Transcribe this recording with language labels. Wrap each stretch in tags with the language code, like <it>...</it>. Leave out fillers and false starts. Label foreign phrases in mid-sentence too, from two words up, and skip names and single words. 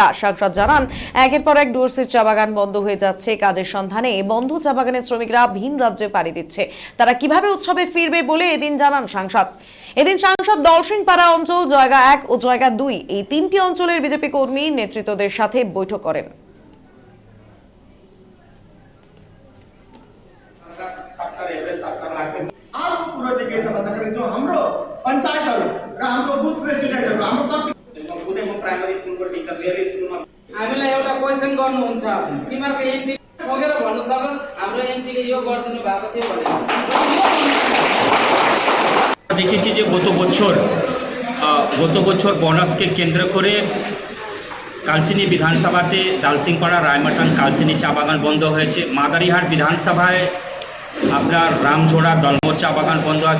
<bn>সাংসদ জানান, একের পর এক ডুয়ার্সের চা বাগান বন্ধ হয়ে যাচ্ছে। কাজের সন্ধানে বন্ধ চা বাগানের শ্রমিকরা ভিন রাজ্যে পাড়ি দিচ্ছে। তারা কিভাবে উৎসবে ফিরবে বলে এদিন জানান সাংসদ। এদিন সাংসদ দলসিংপাড়া অঞ্চল, জয়গা 1 ও জয়গা 2 এই তিনটি অঞ্চলের বিজেপি কর্মী নেতৃত্বদের সাথে বৈঠক করেন।</bn> <ne>जो हाम्रो पंचायतहरु र हाम्रो बुथ प्रेसिडेन्टहरु हाम्रो सब बुथको प्राइमरी स्कुलको टिचर धेरै स्कुलमा हामीलाई एउटा क्वेशन गर्नुहुन्छ, तिमीहरुको एमपी ठोकेर भन्नु सक्छ हाम्रो एमपीले यो गर्दिनु भएको थियो भने</ne> <bn>দেখেছি যে গত বছর বোনাসকে কেন্দ্র করে কালচিনি বিধানসভাতে দালসিংপাড়া, রায়মাটান, কালচিনি চা বাগান বন্ধ হয়েছে। মাদারিহাট বিধানসভায় আপনার রামঝোড়া, দলমোর চা বাগান বন্ধ আছে।</bn>